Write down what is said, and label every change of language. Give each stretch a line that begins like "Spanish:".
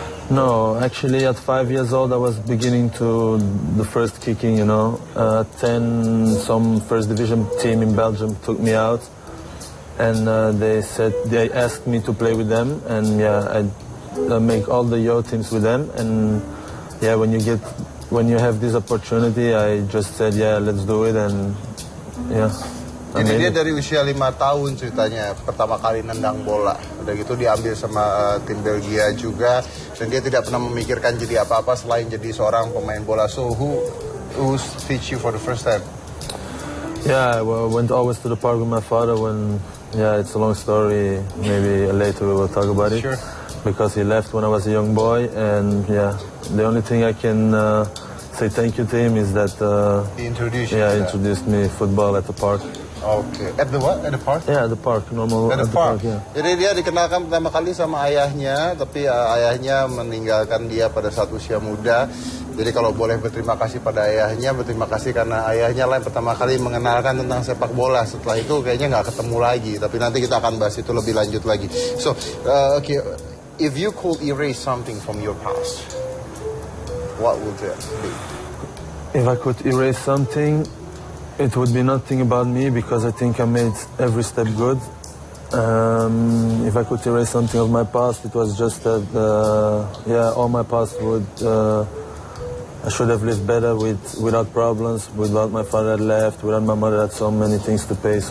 English: No, actually at 5 years old I was beginning to the first kicking, 10, some first division team in Belgium took me out and they asked me to play with them, and yeah, I make all the Yo teams with them, and yeah, when you have this opportunity, I just said yeah, let's do it, and yeah.
Indonesian: Jadi dia dari usia 5 tahun ceritanya pertama kali nendang bola. Udah gitu diambil sama tim Belgia juga, dan dia tidak pernah memikirkan jadi apa-apa selain jadi seorang pemain bola.
English: So who teach you for the first time? Yeah, I went always to the park with my father when, yeah, it's a long story. Maybe later we will talk about it. Sure. Because he left when I was a young boy, and yeah, the only thing I can say thank you to him is that He introduced you. yeah, to that. introduced me football at the park. Okay. At the what? At the park? Yeah, at the park, normal At the park. yeah.
Indonesian: Jadi dia dikenalkan pertama kali sama ayahnya, tapi ayahnya meninggalkan dia pada saat usia muda. Jadi kalau boleh berterima kasih pada ayahnya, berterima kasih karena ayahnya lah yang pertama kali mengenalkan tentang sepak bola. Setelah itu kayaknya nggak ketemu lagi, tapi nanti kita akan bahas itu lebih lanjut lagi.
English: So, okay, if you could erase something from your past, what would that be? If I could erase something, it would be nothing about me, because I think I made every step good. If I could erase something of my past, it was just that, yeah, all my past would, I should have lived better without problems, without my father had left, without my mother had so many things to pay.